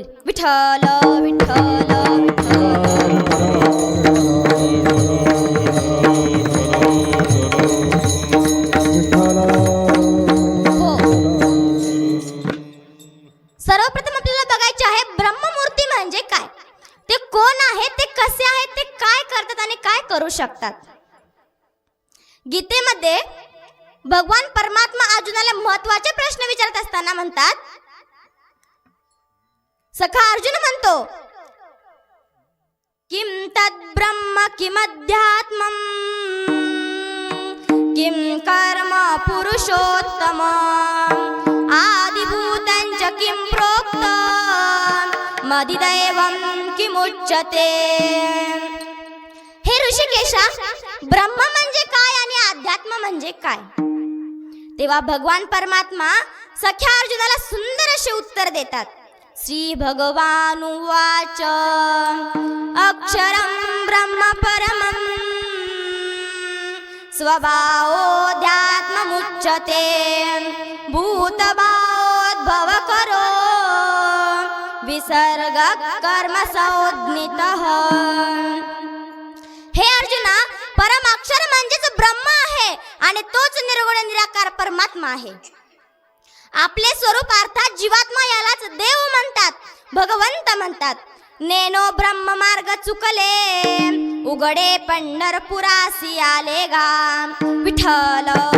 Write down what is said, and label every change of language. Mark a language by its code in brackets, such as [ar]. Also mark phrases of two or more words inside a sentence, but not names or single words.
[mr] विठ्ठल विठ्ठल हो, सर्वप्रथम आपल्याला बघायचे आहे ब्रह्ममूर्ती म्हणजे काय, ते कोण आहे, ते कसे आहेत, ते काय करतात आणि काय करू शकतात. गीतेमध्ये भगवान परमात्मा अर्जुनाला महत्वाचे प्रश्न विचारत असताना म्हणतात, सखा अर्जुन म्हणतो, [sa] किम तद ब्रह्म किम अध्यात्मम किम कर्म पुरुषोत्तम आदिभूतं च किम प्रोक्तं मदिदैवं किमुच्यते. [mr] हे ऋषिकेशा, ब्रह्म म्हणजे काय आणि अध्यात्म म्हणजे काय. तेव्हा भगवान परमात्मा सख्या अर्जुनाला सुंदर असे उत्तर देतात. [sa] श्री भगवान उवाच अक्षरं ब्रह्म परमं स्वभावोऽध्यात्ममुच्यते भूतभावोद्भव करो विसर्ग कर्म संज्ञितः. [mr] हे अर्जुना, परम अक्षर म्हणजेच ब्रह्म आहे आणि तोच निर्गुण निराकार परमात्मा आहे. आपले स्वरूप अर्थात जीवात्मा यालाच देव म्हणतात, भगवंत म्हणतात. नेनो ब्रह्म मार्ग चुकले उघडे पंढरपुरासी आले गा विठ्ठल.